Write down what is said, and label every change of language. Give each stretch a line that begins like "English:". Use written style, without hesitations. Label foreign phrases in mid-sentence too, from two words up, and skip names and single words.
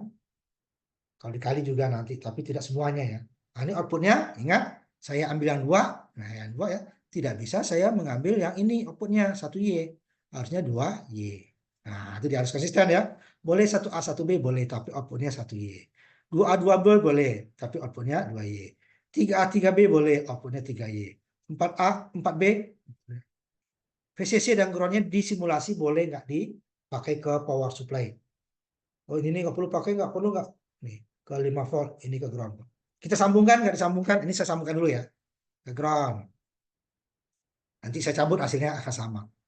Indonesian: Kalau dikali juga nanti, tapi tidak semuanya ya. Nah, ini outputnya, ingat, saya ambil yang 2. Nah, yang 2 ya. Tidak bisa saya mengambil yang ini outputnya 1Y. Harusnya 2Y. Nah, itu dia harus konsisten ya. Boleh 1A, 1B, boleh, tapi outputnya 1Y. 2A, 2B boleh, tapi outputnya 2Y. 3A, 3B boleh, outputnya 3Y. 4A, 4B, VCC dan groundnya disimulasi boleh nggak dipakai ke
English: power supply.
Indonesian: Oh ini nggak perlu pakai, nggak perlu nggak. Nih ke 5 volt, ini ke ground. Kita sambungkan, nggak disambungkan. Ini saya sambungkan dulu ya ke ground. Nanti saya cabut hasilnya akan sama.